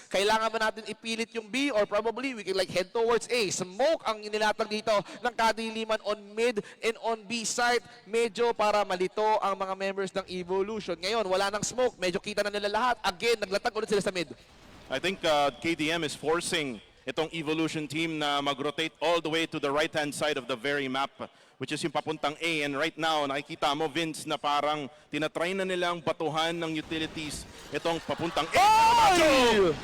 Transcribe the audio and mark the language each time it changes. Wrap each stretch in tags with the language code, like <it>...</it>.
<tl>Kailangan ba natin ipilit yung B</tl> <en>or probably we can like head towards A.</en> <tl>Smoke ang inilatag dito ng Kadiliman on mid and on B side. Medyo para malito ang mga members ng Evolution. Ngayon, wala nang smoke. Medyo kita na nila lahat. Again, naglatag ulit sila sa mid.</tl> <en>I think KDM is forcing</en> <tl>itong Evolution team na mag-rotate</tl> <en>all the way to the right-hand side of the very map, which is</en> <tl>yung papuntang A.</tl> <en>And right now,</en> <tl>nakikita mo, Vince, na parang tinatry na nilang batuhan ng utilities itong papuntang A. Oh!</tl>